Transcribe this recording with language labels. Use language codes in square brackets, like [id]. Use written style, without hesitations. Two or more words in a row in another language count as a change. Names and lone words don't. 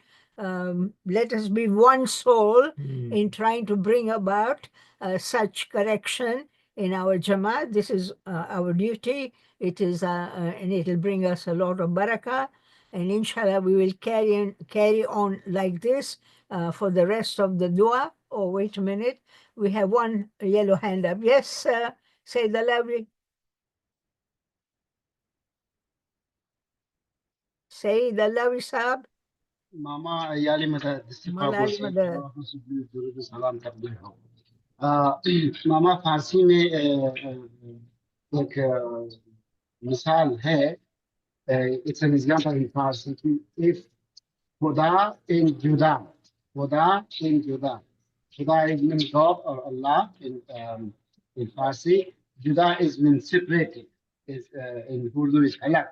[en] Let us be one soul in trying to bring about such correction in our Jamaat. This is our duty. It is, and it will bring us a lot of barakah. And inshallah, we will carry on like this for the rest of the dua. Oh, wait a minute. We have one yellow hand up. Yes, Sayyid Alawi. Sayyid Alawi Saab. Mama Yali Mata Malali Mada. Mama [hi] फारसी में एक मिसाल है. [en] It's an example in Farsi. If [fa] Khuda in Juda, Khuda in Juda, [en] Khuda is mean God or Allah in Farsi. Juda is mean separated. Is in Urdu is halak.